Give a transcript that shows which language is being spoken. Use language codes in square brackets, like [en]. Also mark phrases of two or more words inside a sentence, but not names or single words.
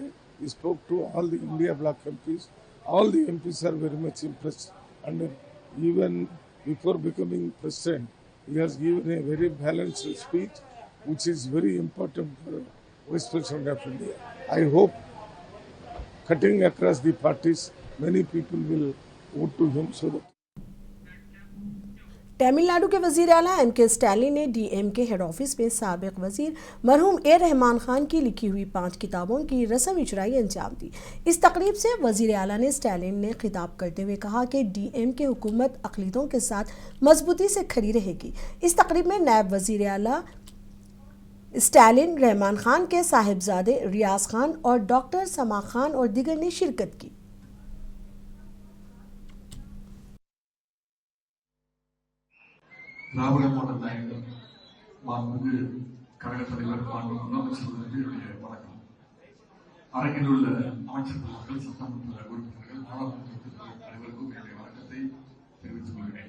[en] He spoke to all the India Bloc MPs. All the MPs are very much impressed, and even before becoming president, he has given a very balanced speech, which is very important for Vice President of India. I hope, cutting across the parties, many people will vote to him so that. [ur] تمل ناڈو کے وزیر اعلیٰ ایم کے اسٹالن نے ڈی ایم کے [en] head office [ur] میں سابق وزیر مرحوم اے رحمان خان کی لکھی ہوئی 5 کتابوں کی رسم اجرا انجام دی. اس تقریب سے وزیر اعلیٰ نے اسٹالن نے خطاب کرتے ہوئے کہا کہ ڈی ایم کے حکومت اقلیتوں کے ساتھ مضبوطی سے کھڑی رہے گی. اس تقریب میں نائب وزیر اعلیٰ اسٹالن، رحمان خان کے صاحبزادے ریاض خان اور ڈاکٹر سما خان اور دیگر نے شرکت کی. [ta] திராவிட மாடல் நாயகர் மாண்புமிகு கழக தலைவர் மாண்புமிகு முதலமைச்சர்களுக்கு என்னுடைய வணக்கம். அரங்கில் உள்ள அமைச்சர் பெருமக்கள், சட்டமன்ற உறுப்பினர்கள், நாடாளுமன்ற உறுப்பினர்கள் அனைவருக்கும் என்னுடைய வணக்கத்தை தெரிவித்துக் கொள்கிறேன்.